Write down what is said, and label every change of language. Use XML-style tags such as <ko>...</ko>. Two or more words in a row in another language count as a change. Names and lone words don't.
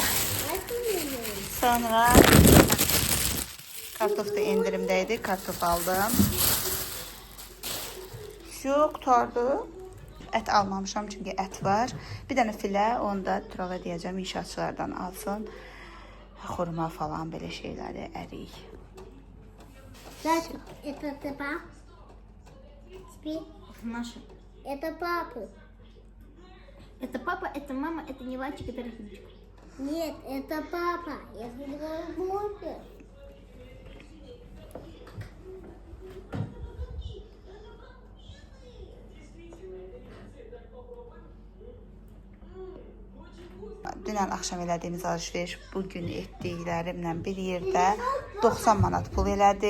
<az>Sonra kartof da endirimdəydi. Kartof aldım. Şu qutardı. Et almamışam çünkü et var. Bir tane filə, onu da Turala deyəcəm inşaatçılardan alsın. Xurma falan böyle şeyləri ərik.</az> <ru>Это папа? Спи. Наша. Это папа. Это папа, это мама, это не Вальчик, это Рахимчик. Нет, это папа. Я сказала, больше.</ru> <az>Dünən axşam elədiyimiz alışveriş bugün etdiklərimlə bir yerdə 90 manat pul elədi.</az>